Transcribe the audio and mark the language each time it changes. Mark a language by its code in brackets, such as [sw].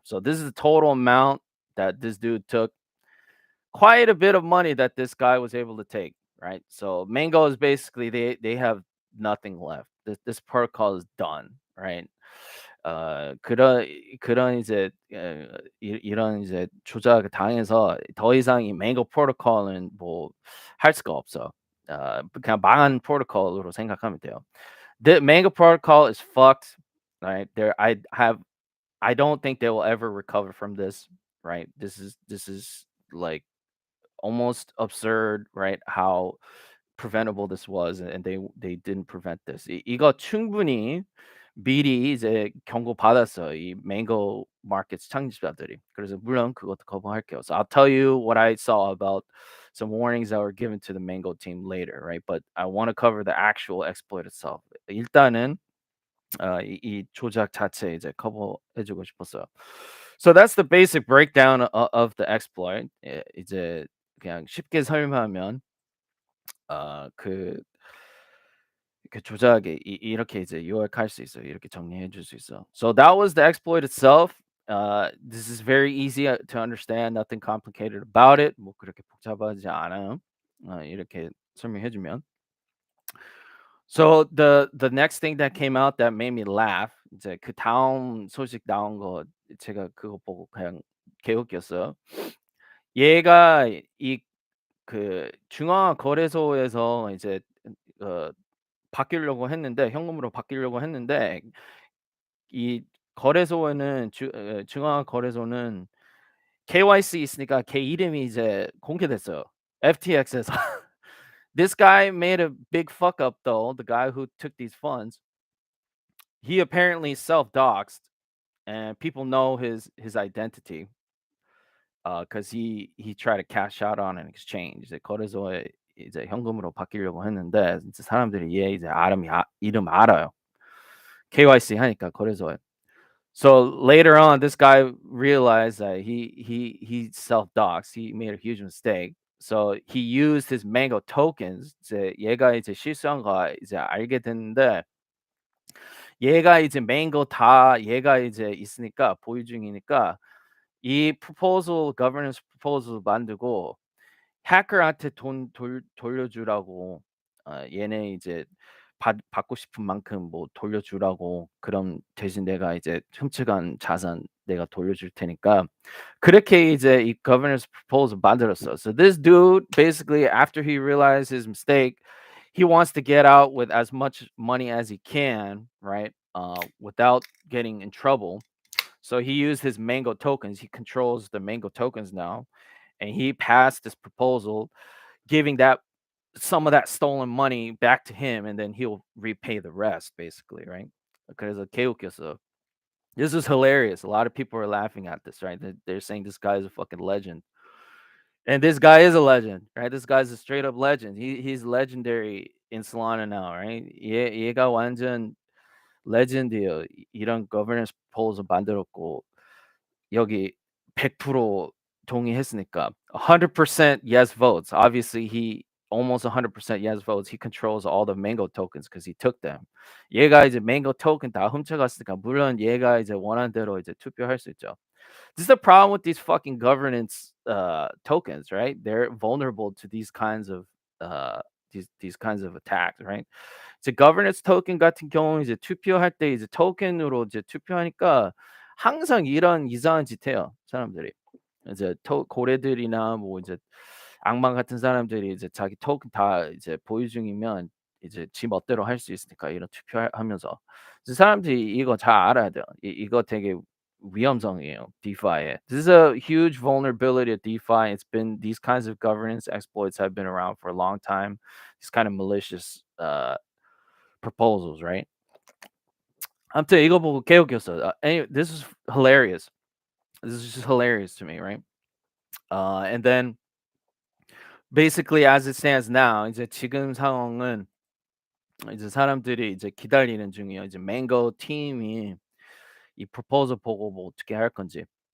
[en] So this is the total amount that this dude took. Quite a bit of money that this guy was able to take, right? So Mango is basically they have nothing left. This protocol is done, right? [ko] 그런 이제 이런 이제 조작을 당해서 더 이상 이 Mango 프로토콜은 뭐 할 수가 없어. 그냥 망한 프로토콜으로 생각하면 돼요. [en] The Mango protocol is fucked, right? I don't think they will ever recover from this, right? This is like almost absurd, right? How preventable this was, and they didn't prevent this. [ko] 이거 충분히 미리 이제 경고받았어요. 이 Mango Markets 창립자들이. 그래서 물론 그것도 커버할게요. [en] So I'll tell you what I saw about some warnings that were given to the Mango team later, right? But I want to cover the actual exploit itself. [ko] 일단은 이 조작 자체 이제 커버해 주고 싶었어요. [en] So that's the basic breakdown of the exploit. [ko] 예 이제 그냥 쉽게 설명하면 그 조작에 이렇게 이제 요약할 수 있어요. 이렇게 정리해 줄 수 있어. [en] So that was the exploit itself. This is very easy to understand. Nothing complicated about it. [ko] 뭐 그렇게 복잡하지 않아요. 이렇게 설명해 주면. [en] So the next thing that came out that made me laugh [ko] 이제 그다음 소식 나온 거 제가 그거 보고 그냥 개웃겼어요. 얘가 이 중앙거래소에서 이제 어 바뀌려고 했는데 현금으로 바뀌려고 했는데 이 거래소에는 중앙거래소는 KYC 있으니까 걔 이름이 이제 공개됐어요. FTX에서. [en] This guy made a big fuck up though, the guy who took these funds. He apparently self-doxed and people know his identity because he tried to cash out on an exchange. [ko] 이제 거래소에 이제 현금으로 바뀌려고 했는데 이제 사람들이 얘 이제 이름 알아요. KYC 하니까 거래소에. [en] So later on, this guy realized that he self-doxed. He made a huge mistake. So he used his Mango tokens. [ko] 이제 얘가 이제 실수한 거 이제 알게 됐는데 얘가 이제 Mango 다 얘가 이제 있으니까 보유 중이니까 이 proposal governance proposal 만들고 해커한테 돈 돌려주라고 얘네 이제 받고 싶은 만큼 뭐 돌려주라고 그럼 대신 내가 이제 훔쳐간 자산 내가 돌려줄 테니까 그렇게 이제 이 governance proposal 만들었어. [en] So this dude basically after he realized his mistake, he wants to get out with as much money as he can, right? Without getting in trouble. So he used his Mango tokens. He controls the Mango tokens now, and he passed this proposal, giving that some of that stolen money back to him, and then he'll repay the rest, basically, right? Because of [ko] 개웃겼어. [en] This is hilarious. A lot of people are laughing at this, right? They're saying this guy is a fucking legend, and this guy is a legend, right? This guy's a straight up legend. He's legendary in Solana now, right? [ko] 얘가 완전 레전드예요. 이런 governance proposal 만들었고 여기 100% 동의했으니까 [en] 100% yes votes. Obviously, he almost 100% yes votes. He controls all the Mango tokens because he took them. [ko] 얘가 이제 Mango token 다 훔쳐갔으니까 물론 얘가 이제 원하는 대로 이제 투표할 수 있죠. [en] This is the problem with these fucking governance tokens, right? They're vulnerable to these kinds of these kinds of attacks, right? [ko] 이제 governance token 같은 경우는 이제 투표할 때 이제 토큰으로 이제 투표하니까 항상 이런 이상한 짓 해요, 사람들이. 이제 고래들이나 뭐 이제 악마 같은 사람들이 이제 자기 토큰 다 이제 보유 중이면 이제 지 멋대로 할 수 있으니까 이런 하면서. 이제 사람들이 이거 잘 알아야 돼요. 이거 되게 위험성이에요, DeFi에. [en] This is a huge vulnerability of DeFi. It's been these kinds of governance exploits have been around for a long time. These kind of malicious proposals, right? [ko] 아무튼 이거 보고 개웃겼어요. [en] Anyway, this is hilarious. This is just hilarious to me, right? And then basically as it stands now, [ko] 이제 지금 상황은 이제 사람들이 이제 기다리는 중이에요. 이제 Mango 팀이 이 proposal 보고 뭐 어떻게 할 건지.